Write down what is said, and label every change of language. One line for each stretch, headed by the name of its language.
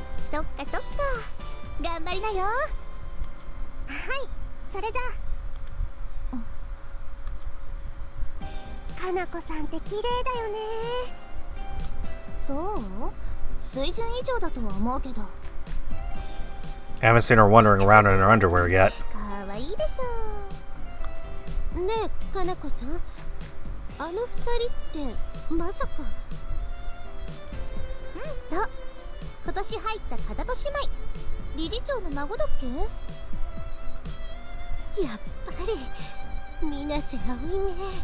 Japanese: そっかそっか、頑張りなよ。はい、それじゃあ。かなこさんって綺麗だよね。そう？水準以上だとは思うけど。
English: I haven't seen her wandering around in her underwear yet.
Japanese: かわいいでしょ。ねえ、かなこさん、あの二人ってまさか。そう、今年年入った風戸姉妹、理事長の孫だっけ。やっぱり水瀬葵ね。